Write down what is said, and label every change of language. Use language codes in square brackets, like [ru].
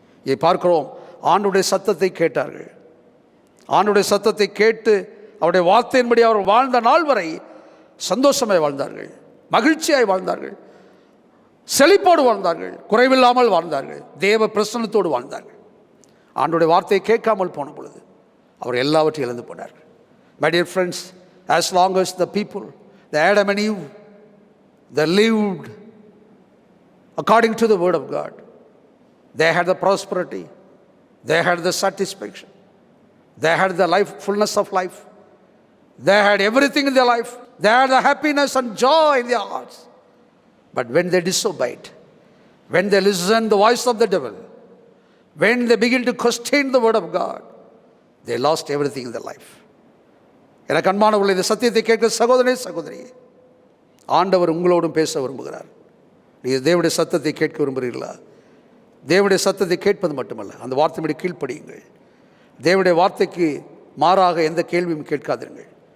[ta] இதை பார்க்கிறோம், ஆண்டவருடைய சத்தத்தை கேட்டார்கள். ஆண்டவருடைய சத்தத்தை கேட்டு அவருடைய வார்த்தையின்படி அவர் வாழ்ந்த நாள் வரை சந்தோஷமாய் வாழ்ந்தார்கள், மகிழ்ச்சியாய் வாழ்ந்தார்கள், செழிப்போடு வாழ்ந்தார்கள், குறைவில்லாமல் வாழ்ந்தார்கள், தேவ பிரசன்னத்தோடு வாழ்ந்தார்கள். ஆண்டவருடைய வார்த்தையை கேட்காமல் போன பொழுது அவர் எல்லாவற்றையும் இழந்து போனார். [en] My dear friends, as long as the people, the Adam and Eve, they lived according to the word of God, they had the prosperity, they had the satisfaction, they had the life, fullness of life, they had everything in their life, they had the happiness and joy in their hearts. But when they disobeyed, when they listened the voice of the devil, when they begin to question the word of God, they lost everything in their life. [ta] எனக்கு அன்பானவர்களே, இந்த சத்தியத்தை கேட்கிற சகோதரனே சகோதரியே, ஆண்டவர் உங்களோடும் பேச விரும்புகிறார். நீங்கள் தேவனுடைய சத்தத்தை கேட்க விரும்புகிறீர்களா? தேவனுடைய சத்தத்தை கேட்பது மட்டுமல்ல, அந்த வார்த்தையின்படி கீழ்ப்படியுங்கள். தேவனுடைய வார்த்தைக்கு மாறாக எந்த கேள்வியும் கேட்காதீர்கள்.